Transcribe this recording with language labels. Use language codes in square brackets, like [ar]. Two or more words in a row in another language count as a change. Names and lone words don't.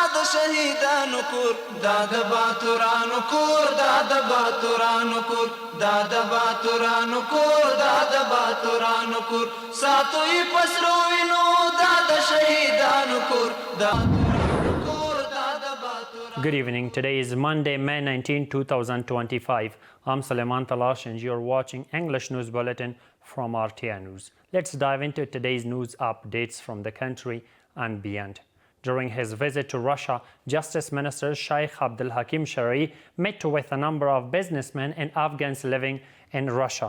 [ps] شهیدانو کور دا د باتورانو کور دا د باتورانو کور دا د باتورانو کور دا د باتورانو کور ساتوي پسرو وینو دا د شهیدانو کور دا [en] Good evening. Today is Monday, May 19, 2025. I'm Suleiman Talash and you're watching English News Bulletin from RTA News. Let's dive into today's news updates from the country and beyond. During his visit to Russia, Justice Minister Sheikh Abdul Hakim Shari met with a number of businessmen and Afghans living in Russia.